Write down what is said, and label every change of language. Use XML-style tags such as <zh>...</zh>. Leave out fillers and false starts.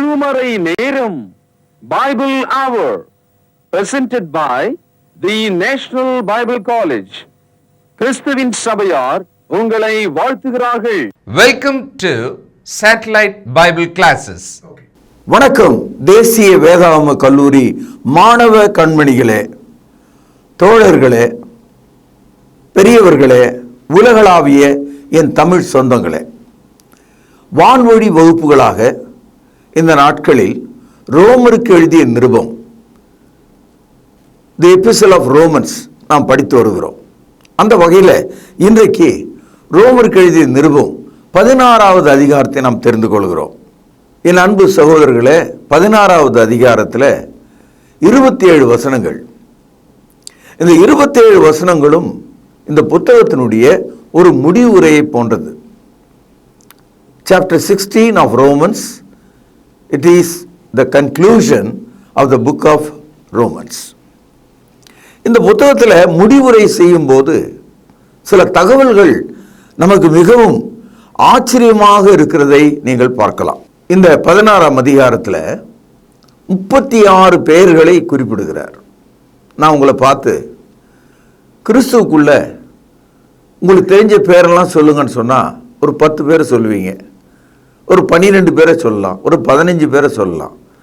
<ta>அதிகாலை நேரம் Bible our</ta> <en>presented by the National Bible College.</en> <ta>கிறிஸ்துவின் சபையார் உங்களை வாழ்த்துகிறார்கள்.</ta> <en>Welcome to Satellite Bible Classes.</en> <ta>வணக்கம். தேசிய வேதாகம கல்லூரி மாணவ கண்மணிகளே, தோழர்களே, பெரியவர்களே, உலகளாவிய என் தமிழ் சொந்தங்களே, வான்வழி வகுப்புகளாக இந்த நாட்களில் ரோமருக்கு எழுதிய நிருபம், தி எபிஸ்டல் ஆஃப் ரோமன்ஸ் நாம் படித்து வருகிறோம். அந்த வகையில் இன்றைக்கு ரோமருக்கு எழுதிய நிருபம் 16வது அதிகாரத்தை நாம் தெரிந்து கொள்கிறோம். என் அன்பு சகோதரர்களே, 16வது அதிகாரத்தில் 27 வசனங்கள். இந்த 27 வசனங்களும் இந்த புத்தகத்தினுடைய ஒரு முடிவுரையை போன்றது.</ta> <en>Chapter 16 of Romans, it is the conclusion of the book of Romans.</en> <ta>இந்த புத்தகத்தில் முடிவுரை செய்யும் போது சில தகவல்கள் நமக்கு மிகவும் ஆச்சரியமாக இருக்கிறதை நீங்கள் பார்க்கலாம். இந்த 16ஆம் அதிகாரத்தில் 36 பெயர்களை குறிப்பிடுகிறார். நான் உங்களை பார்த்து கிறிஸ்துவுக்குள்ள உங்களுக்கு தெரிஞ்ச பேரெல்லாம் சொல்லுங்கன்னு சொன்னால் ஒரு 10 பேரை சொல்லுவீங்க, ஒரு 12 பேரை சொல்லலாம், ஒரு 15 பேரை சொல்லலாம்.</ta>